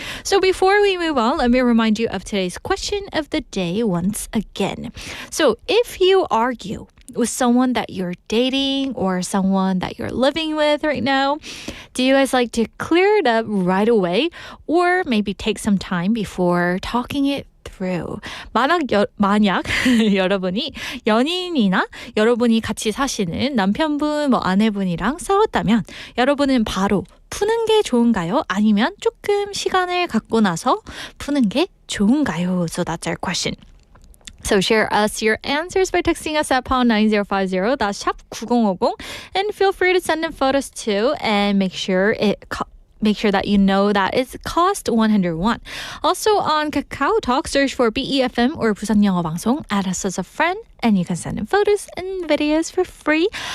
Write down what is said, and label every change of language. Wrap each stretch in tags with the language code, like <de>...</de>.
<en>So before we move on, let me remind you of today's question of the day once again. So if you argue with someone that you're dating or someone that you're living with right now, do you guys like to clear it up right away or maybe take some time before talking it through?</en> <ko>만약 여러분이 연인이나 여러분이 같이 사시는 남편분, 아내분이랑 싸웠다면 여러분은 바로 푸는 게 좋은가요? 아니면 조금 시간을 갖고 나서 푸는 게 좋은가요?</ko> <en>So that's our question. So share us your answers by texting us at pound 9050. That's 샵 9050. And feel free to send in photos too. And make sure it make sure that you know that it's cost 101. Also on Kakao Talk, search for BEFM or 부산 영어 방송, add us as a friend, and you can send in photos and videos for free.</en>